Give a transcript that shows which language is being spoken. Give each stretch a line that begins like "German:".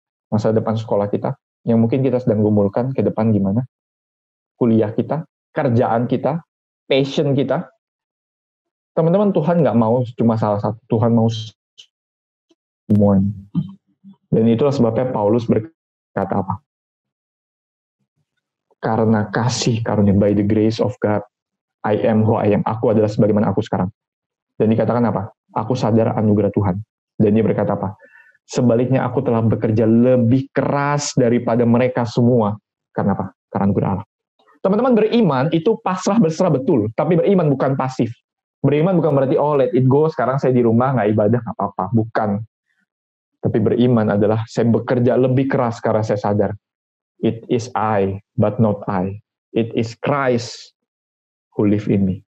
Indonesian: Masa depan sekolah kita, yang mungkin kita sedang gumulkan ke depan gimana? Kuliah kita, kerjaan kita, passion kita. Teman-teman, Tuhan nggak mau cuma salah satu, Tuhan mau semuanya. Dan itulah sebabnya Paulus berkata apa? Karena kasih karunia,
English: by the grace of God, I am who I am.
Indonesian: Aku adalah sebagaimana aku sekarang. Dan dikatakan apa? Aku sadar anugerah Tuhan. Dan dia berkata apa? Sebaliknya aku telah bekerja lebih keras daripada mereka semua. Karena apa? Karena anugerah Allah. Teman-teman, beriman itu pasrah berserah betul. Tapi beriman bukan pasif. Beriman bukan berarti,
English: oh let it go,
Indonesian: sekarang saya di rumah, nggak ibadah, nggak apa-apa. Bukan. Tapi beriman adalah, saya bekerja lebih keras karena saya sadar.
English: It is I, but not I. It is Christ who live in me.